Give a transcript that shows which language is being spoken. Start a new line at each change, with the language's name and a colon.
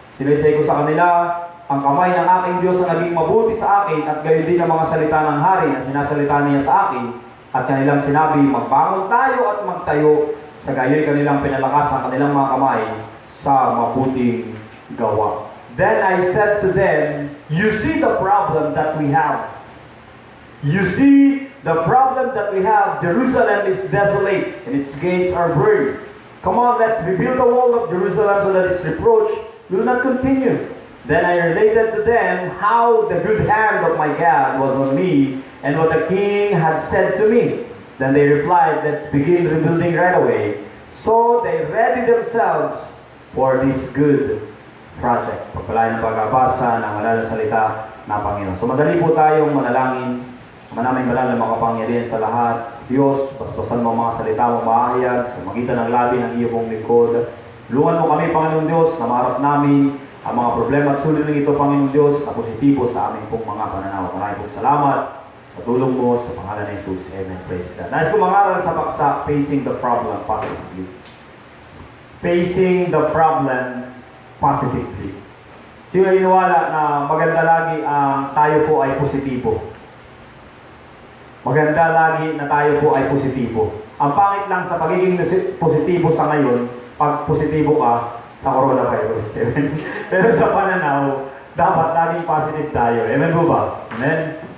Filipino: Sinaysay ko sa kanila, ang kamay ng aking Diyos ang naging mabuti sa akin at gayon din ang mga salita ng hari na sinasalita niya sa akin At kanilang sinabi, magbangon tayo at magtayo. Sa gayoy kanilang pinalakas ang kanilang mga kamay sa mabuting gawa.
English: Then I said to them, you see the problem that we have. You see the problem that we have. Jerusalem is desolate and its gates are burned. Come on, let's rebuild the wall of Jerusalem so that its reproach will not continue. Then I related to them how the good hand of my God was on me and what the king had said to me. Then they replied, let's begin rebuilding right away. So they readied themselves for this good project.
Filipino: Pagpalain ng pagbabasa ng banal na salita ng Panginoon. So madali po tayong manalangin. Manaming banal na makapangyarihan sa lahat. Diyos, basbasan mo mga salita mo maahayag sa magitan ng labi ng iyong lingkod. Tulungan mo kami, Panginoon Diyos, na maharap namin ang mga problema at suliraning ito, Panginoon Diyos, na positibo sa aming pong mga pananaw. Maraming pong salamat sa tulong mo sa pangalan ng Jesus.
English: Amen. Praise God.
Filipino: Nais ko mangaral sa paksa,
English: Facing the Problem Positively. Facing the Problem Positively.
Filipino: Sino iniwala na maganda lagi ang tayo po ay positibo? Maganda lagi na tayo po ay positibo. Ang pangit lang sa pagiging positibo sa ngayon, pag positibo ka sa coronavirus. Pero sa pananaw, dapat laging positive tayo. Amen po ba? Amen?